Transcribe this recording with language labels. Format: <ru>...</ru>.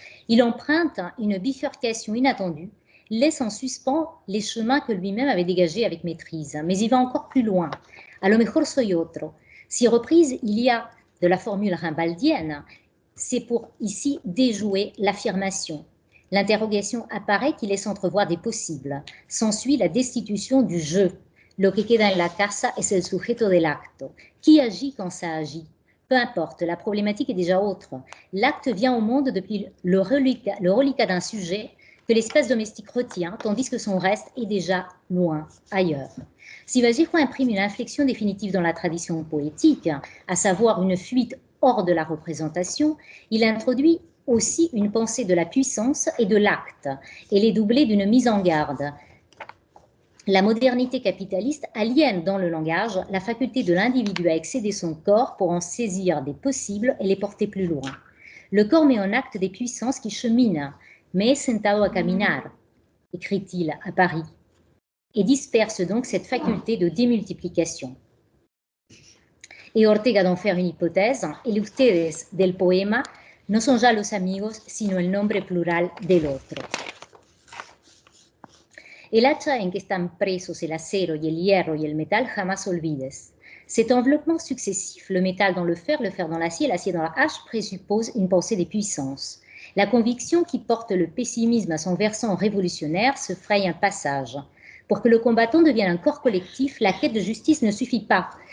<fr>Il emprunte une bifurcation inattendue, laisse en suspens les chemins que lui-même avait dégagés avec maîtrise, mais il va encore plus loin.</fr> <es>A lo mejor soy otro.</es> <fr>Si reprise il y a de la formule rimbaldienne, c'est pour ici déjouer l'affirmation. L'interrogation apparaît qui laisse entrevoir des possibles. S'ensuit la destitution du je.</fr> <es>Lo que queda en la casa es el sujeto del acto.</es> <fr>Qui agit quand ça agit? Peu importe, la problématique est déjà autre. L'acte vient au monde depuis le reliquat d'un sujet que l'espace domestique retient, tandis que son reste est déjà loin, ailleurs. Si Vallejo imprime une inflexion définitive dans la tradition poétique, à savoir une fuite hors de la représentation, il introduit aussi une pensée de la puissance et de l'acte, et les doublée d'une mise en garde. La modernité capitaliste aliène dans le langage la faculté de l'individu à excéder son corps pour en saisir des possibles et les porter plus loin. Le corps met en acte des puissances qui cheminent.</fr> <es>Me he sentado a caminar,</es> <fr>écrit-il à Paris, et disperse donc cette faculté de démultiplication. Et Ortega d'en faire une hypothèse,</fr> <es>el ustedes del poema no son ya los amigos, sino el nombre plural del otro. El hacha en que están presos el acero y el hierro y el metal, jamás olvides.</es> <fr>Cet enveloppement successif, le métal dans le fer dans l'acier dans la hache, présuppose une pensée des puissances. La conviction qui porte le pessimisme à son versant révolutionnaire se fraye un passage. Pour que le combattant devienne un corps collectif, la quête de justice ne suffit pas.</fr>